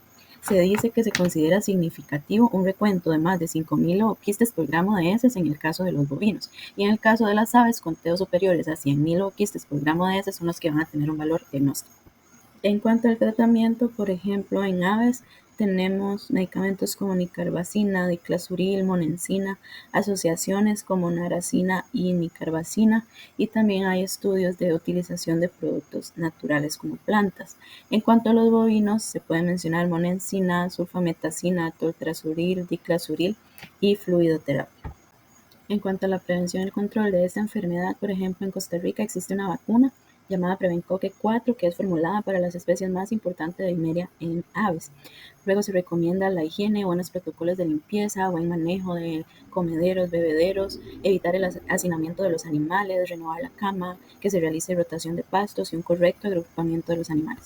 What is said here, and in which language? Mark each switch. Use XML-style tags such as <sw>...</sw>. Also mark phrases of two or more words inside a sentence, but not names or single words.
<es>Se dice que se considera significativo un recuento de más de 5.000 ooquistes por gramo de heces en el caso de los bovinos, y en el caso de las aves, conteos superiores a 100.000 ooquistes por gramo de heces son los que van a tener un valor diagnóstico. En cuanto al tratamiento, por ejemplo, en aves tenemos medicamentos como nicarbacina, diclazuril, monensina, asociaciones como naracina y nicarbacina, y también hay estudios de utilización de productos naturales como plantas. En cuanto a los bovinos, se puede mencionar monensina, sulfametacina, toltrazuril, diclazuril y fluidoterapia. En cuanto a la prevención y el control de esta enfermedad, por ejemplo, en Costa Rica existe una vacuna llamada Prevencoque 4, que es formulada para las especies más importantes de Eimeria en aves. Luego se recomienda la higiene, buenos protocolos de limpieza, buen manejo de comederos, bebederos, evitar el hacinamiento de los animales, renovar la cama, que se realice rotación de pastos y un correcto agrupamiento de los animales.</es>